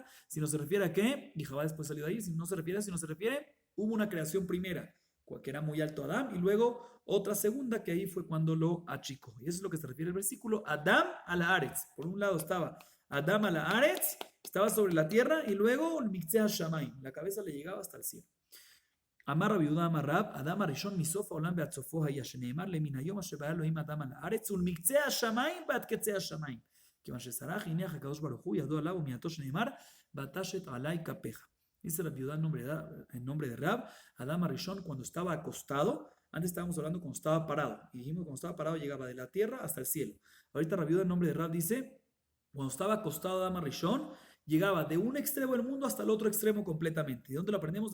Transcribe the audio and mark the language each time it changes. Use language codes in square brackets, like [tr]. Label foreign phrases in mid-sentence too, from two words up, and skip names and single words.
[es] Sino se refiere a que, y Jabá después salió de ahí, sino se refiere, hubo una creación primera, que era muy alto Adán, y luego otra segunda que ahí fue cuando lo achicó. Y eso es lo que se refiere al versículo, [he] אדם על הארץ. [es] Por un lado estaba [he] אדם על הארץ, [es] estaba sobre la tierra, y luego el [he] מקצה השמים, [es] la cabeza le llegaba hasta el cielo. [he] אמר רבי יהודה אמר רב אדם הראשון מסוף העולם ועד סופו היה שנאמר למן היום אשר ברא אלהים אדם על הארץ, ולמקצה השמיים ועד קצה השמיים. כיוון שסרח הניח הקדוש ברוך הוא ידו עליו ומיעטו שנאמר, ותשת עלי כפיך. [es] Dice Rabbi Yehuda en nombre de Rab, [he] אדם הראשון [es] cuando estaba acostado, antes estábamos hablando cuando estaba parado, y dijimos cuando estaba parado llegaba de la tierra hasta el cielo. Ahorita Rabbi Yehuda en nombre de Rab dice, cuando estaba acostado [he] אדם הראשון, [es] llegaba de un extremo del mundo hasta el otro extremo completamente. ¿De dónde lo aprendemos?